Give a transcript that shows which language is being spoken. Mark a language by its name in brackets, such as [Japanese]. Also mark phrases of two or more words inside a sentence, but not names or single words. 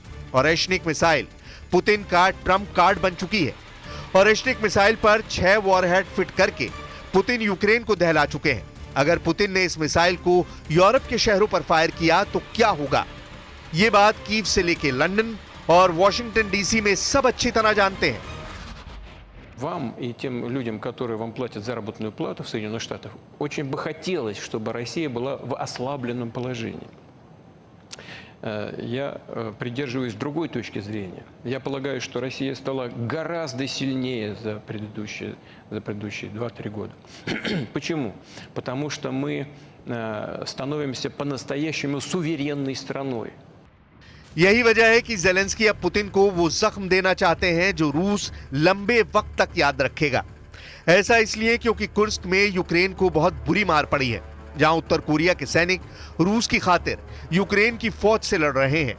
[Hindi] ओरेश्निक मिसाइल पुतिन का ट्रंप कार्ड बन चुकी है। ओरेश्निक मिसाइल पर 6 वॉरहेड फिट करके पुतिन यूक्रेन को दहला चुके हैं। अगर पुतिन ने इस मिसाइल को यूरोप के शहरों पर फायर किया तो क्या होगा, ये बात कीव से लेके लंदन और वॉशिंगटन डीसी में सब अच्छी तरह जानते हैं। [Russian] Вам и тем людям, которые вам платят заработную плату в Соединенных Штатах, очень бы хотелось, чтобы Россия была в ослабленном положении. Я придерживаюсь другой точки зрения. Я полагаю, что Россия стала гораздо сильнее за предыдущие 2-3 года. Почему? Потому что мы становимся по-настоящему суверенной страной. [Hindi] यही वजह है कि जेलेंस्की अब पुतिन को वो जख्म देना चाहते हैं जो रूस लंबे वक्त तक याद रखेगा। ऐसा इसलिए क्योंकि कुर्स्क में यूक्रेन को बहुत बुरी मार पड़ी है, जहां उत्तर कोरिया के सैनिक रूस की खातिर यूक्रेन की फौज से लड़ रहे हैं।